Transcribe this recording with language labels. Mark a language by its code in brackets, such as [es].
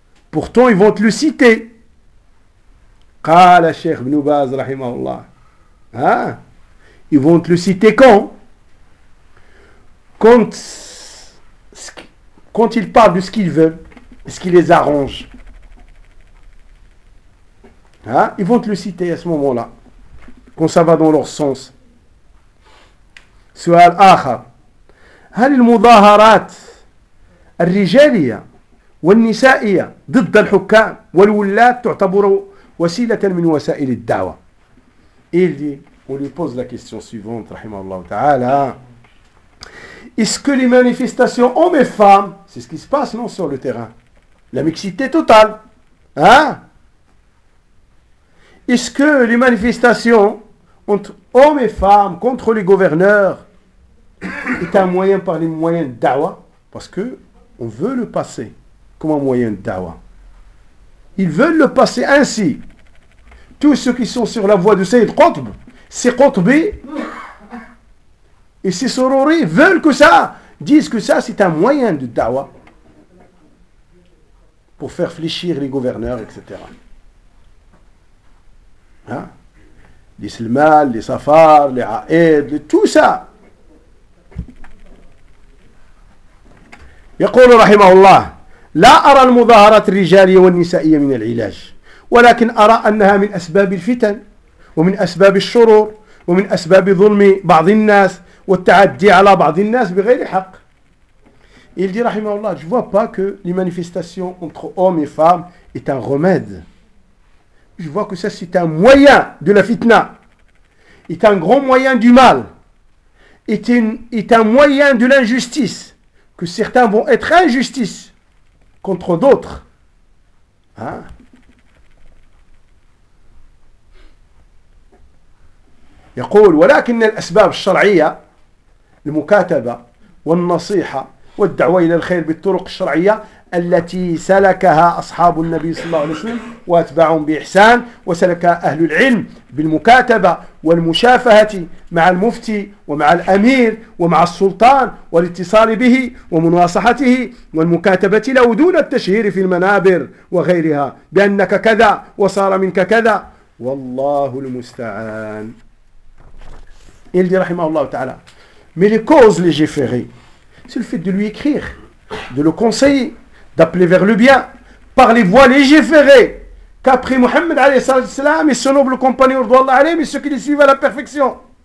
[fr] Pourtant, ils vont te le citer. [ar] قال الشيخ ابن باز رحمه الله ها [fr] ils vont te le citer quand ils parlent de ce qu'ils veulent, ce qui les arrange, hein, ils vont te le citer à ce moment-là quand ça va dans leur sens. [ar] سؤال آخر, هل المظاهرات الرجالية والنسائية ضد الحكام والولاة تعتبر وسيلةً من وسائل الدعوة؟ [fr] Il dit, on lui pose la question suivante, rahimahullah ta'ala. Est-ce que les manifestations hommes et femmes, c'est ce qui se passe, non, sur le terrain? La mixité totale. Hein? Est-ce que les manifestations entre hommes et femmes contre les gouverneurs est un moyen par les moyens de dawa? Parce que on veut le passer comme un moyen de dawa. Ils veulent le passer ainsi. Tous ceux qui sont sur la voie de Sayyid Qutb, ces Qutbis, Et ces sororis veulent que ça, disent que ça, c'est un moyen de dawa pour faire fléchir les gouverneurs, etc. Hein? Les Selman, les Safar, les Aed, tout ça. [ar] يقول رحمه الله لا أرى المظاهرة الرجالية والنسائية من العلاج ولكن أرى أنها من أسباب الفتن ومن أسباب الشرور ومن أسباب ظلم بعض الناس والتعدي على بعض الناس بغير حق. [fr] Il dit [ar] رحمه الله [fr] je vois pas que les manifestations entre hommes et femmes est un remède. Je vois que ça c'est un moyen de la fitna, est un grand moyen du mal, est un moyen de l'injustice. Que certains vont être injustices contre d'autres. Hein? [ar] يقول ولكن الأسباب الشرعية المكاتبة والنصيحة والدعوة إلى الخير بالطرق الشرعية التي سلكها أصحاب النبي صلى الله عليه وسلم وأتباعهم بإحسان وسلك أهل العلم بالمكاتبة والمشافهة مع المفتي ومع الأمير ومع السلطان والاتصال به ومناصحته والمكاتبة له دون التشهير في المنابر وغيرها بأنك كذا وصار منك كذا والله المستعان. [fr] Il dit [ar] رحمه الله تعالى [fr] mais les causes légiférées c'est le fait de lui écrire de le conseiller d'appeler vers le bien par les voies légiférées qu'a pris Mohammed et son noble compagnon et ceux qui les suivent à la perfection